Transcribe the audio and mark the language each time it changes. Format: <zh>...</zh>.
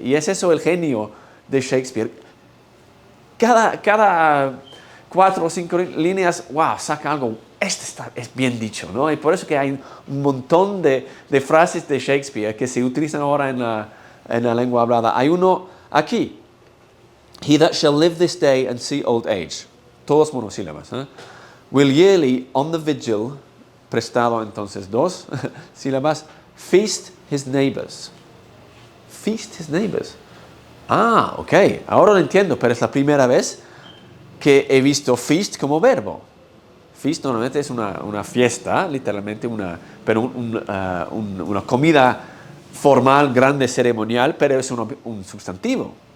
<es>Y es eso el genio de Shakespeare. Cada 4 o 5 líneas, saca algo. Es bien dicho, ¿no? Y por eso que hay un montón de frases de Shakespeare que se utilizan ahora en la lengua hablada. Hay uno aquí.</es> <en>He that shall live this day and see old age.</en> <es>Todos monosílabas.</es> <en>Will yearly on the vigil,</en> <es>prestado entonces 2 sílabas,</es> <en>feast his neighbors. Feast his neighbors.</en> <es>Ok, ahora lo entiendo, pero es la primera vez que he visto feast como verbo. Feast normalmente es una fiesta, literalmente pero una comida formal, grande, ceremonial, pero es un sustantivo.</es>